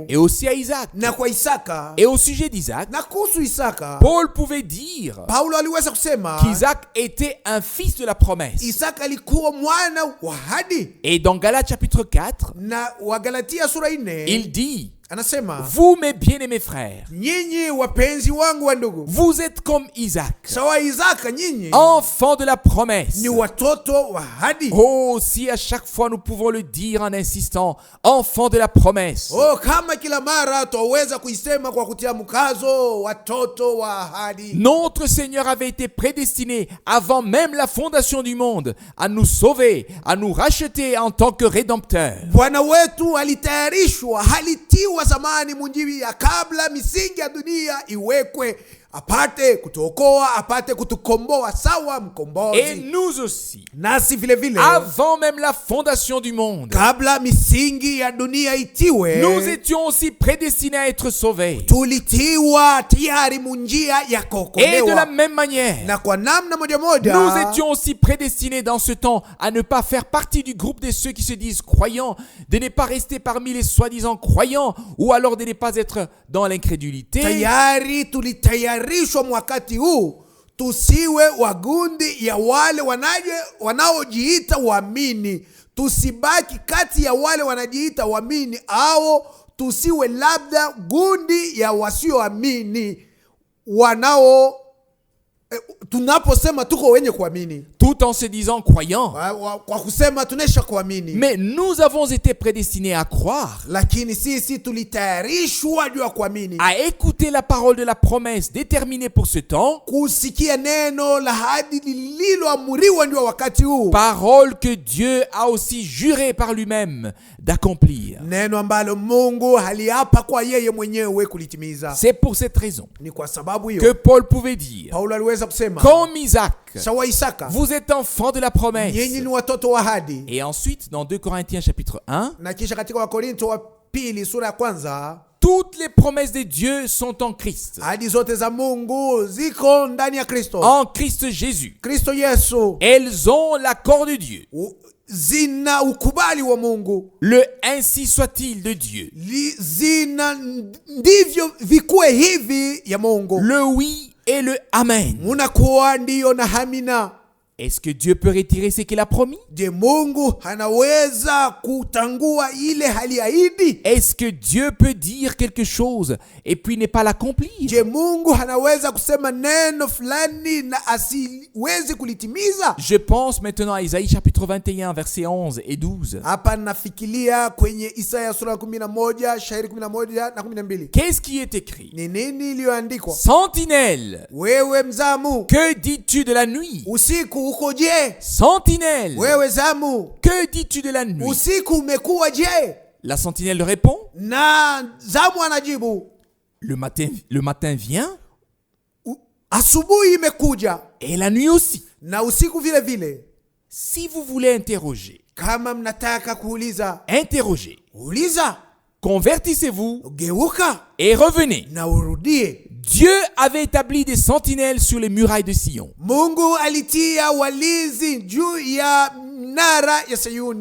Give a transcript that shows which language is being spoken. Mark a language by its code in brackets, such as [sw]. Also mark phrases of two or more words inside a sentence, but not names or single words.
[fr] et aussi à Isaac. [sw] na kwa Isaka, [fr] Et au sujet d'Isaac, [sw] na kuhusu Isaka, [fr] Paul pouvait dire [sw] Paulo aliweza kusema [fr] qu'Isaac était un fils de la promesse. [sw] Isaka alikuwa mwana wa ahadi. [fr] Et dans Galates chapitre 4, [sw] Na Wagalatia sura 4 [fr] il dit, [sw] anasema, [fr] vous mes bien-aimés frères, [sw] nyinyi wapenzi wangu wa ndugu, [fr] vous êtes comme Isaac, [sw] sawa Isaka, nyinyi [fr] enfants de la promesse. [sw] ni watoto wa ahadi. [fr] Oh, si à chaque fois nous pouvons le dire en insistant, enfants de la promesse. [sw] Oh, kama kila mara twaweza kuisema kwa kutia mkazo, watoto wa ahadi. [fr] Notre Seigneur avait été prédestiné avant même la fondation du monde à nous sauver, à nous racheter en tant que rédempteur. [sw] Bwana wetu alitayarishwa, halitiwa zamani munjiwi ya kabla misingi ya dunia iwekwe, apate kutuokoa, apate kutukomboa sawa mkombozi. [fr] Et nous aussi, [sw] Nasi vile vile, [fr] avant même la fondation du monde, [sw] kabla misingi ya dunia itiwe, [fr] nous étions aussi prédestinés à être sauvés. [sw] tulitiwa tayari munjia ya [fr] Et de la [sw] kuokolewa. [fr] même manière, [sw] Na kwa namna moja moja, [fr] nous étions aussi prédestinés dans ce temps à ne pas faire partie du groupe de ceux qui se disent croyants, de ne pas rester parmi les soi-disant croyants, ou alors de ne pas être dans l'incrédulité. [sw] tayari tulitayarishwa wakati huu tusiwe wagundi ya wale wanaojiita waamini, tusibaki kati ya wale wanajiita waamini, au tusiwe labda gundi ya wasioamini tunaposema tuko wenye kuamini, [fr] Tout en se disant croyants. [sw] kwa kusema tunesha kuamini. [fr] Mais nous avons été prédestinés à croire, [sw] Lakini sisi tulitayarishwa juu ya kuamini, [fr] à écouter la parole de la promesse déterminée pour ce temps, [sw] kusikia neno la ahadi lililoamuriwa juu ya wakati huu, [fr] parole que Dieu a aussi juré par lui-même d'accomplir. [sw] neno ambalo Mungu aliapa kwa yeye mwenyewe kulitimiza. [fr] C'est pour cette raison [sw] Ni kwa sababu [fr] que [sw] hiyo [fr] Paul pouvait dire, [sw] Paulo aliweza kusema, [fr] comme Isaac, [sw] sawa Isaka, [fr] vous êtes enfants de la promesse. [sw] nyinyi ni watoto wa ahadi. [fr] Et ensuite, dans 2 Corinthiens chapitre 1, [sw] Na kisha katika Wakorinto wa pili sura ya kwanza, [fr] toutes les promesses de Dieu sont en Christ. [sw] ahadi zote za Mungu ziko ndani ya Kristo. [fr] En Christ Jésus. [sw] Kristo Yesu [fr] Elles ont l'accord de Dieu. [sw] zina ukubali wa Mungu. [fr] Le ainsi soit-il de Dieu. [sw] Zina ndivyo vikuwe hivi ya Mungu. [fr] Le oui et le amen. [sw] Munakuwa ndiyo na hamina. [fr] Est-ce que Dieu peut retirer ce qu'il a promis? [sw] Je, Mungu anaweza kutangua ile haliahidi? [fr] Est-ce que Dieu peut dire quelque chose et puis ne pas l'accomplir? [sw] Je, Mungu anaweza kusema neno fulani na asiwezi kulitimiza? [fr] Je pense maintenant à Isaïe chapitre 21 versets 11 et 12. [sw] Hapa nafikiria kwenye Isaya sura 11 shairi 11 na 12. [fr] Qu'est-ce qui est écrit? [sw] Ni nini iliyoandikwa? [fr] Sentinelle, [sw] Wewe mzamu, [fr] que dis-tu de la nuit? [sw] usiku uko je? [fr] Sentinelle, [sw] Wewe zamu, [fr] que dis-tu de la nuit? [sw] usiku umekuwa je? [fr] La sentinelle répond, [sw] Na zamu anajibu, [fr] le matin vient [sw] asubuhi imekuja [fr] et la nuit aussi. [sw] na usiku vile vile. [fr] Si vous voulez interroger, [sw] Kama mnataka kuuliza, [fr] interrogez. [sw] uliza. [fr] convertissez-vous [sw] geuka [fr] et revenez. [sw] na urudie. [fr] Dieu avait établi des sentinelles sur les murailles de Sion. [sw] Mungu alitia walinzi juu ya mnara ya Sayuni.